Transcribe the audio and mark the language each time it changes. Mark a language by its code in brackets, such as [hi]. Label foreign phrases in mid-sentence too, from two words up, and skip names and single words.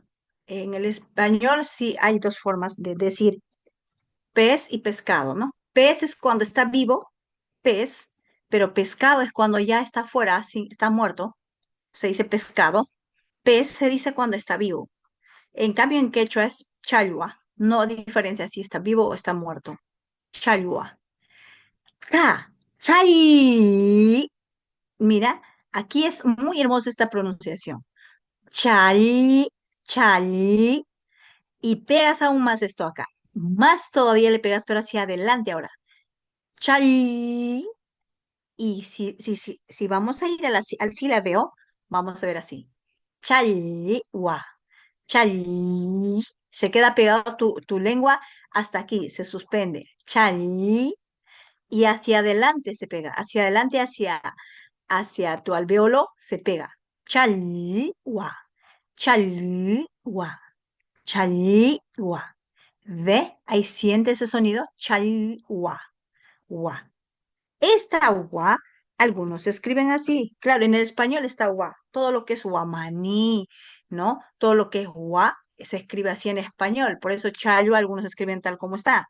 [es] En el español sí hay dos formas de decir pez y pescado, ¿no? Pez es cuando está vivo, pez, pero pescado es cuando ya está fuera, está muerto, se dice pescado. Pez se dice cuando está vivo. En cambio, en quechua es chalua, no diferencia si está vivo o está muerto. Chalua. Cha, chay. Mira, aquí es muy hermosa esta pronunciación. Chal, chal. Y pegas aún más esto acá. Más todavía le pegas, pero hacia adelante ahora. Chal. Y si vamos a ir al silabeo, vamos a ver así. Chal, wa. Chal. Se queda pegado tu lengua hasta aquí, se suspende. Chal. Y hacia adelante se pega. Hacia adelante, hacia tu alveolo se pega. [qu] Chalwa, chalwa, chalwa. [es] ¿Ve? Ahí siente ese sonido. Chalwa, wa. Esta wa, algunos escriben así. Claro, en el español está wa. Todo lo que es guamaní, ¿no? Todo lo que es wa se escribe así en español. Por eso chalwa, algunos escriben tal como está.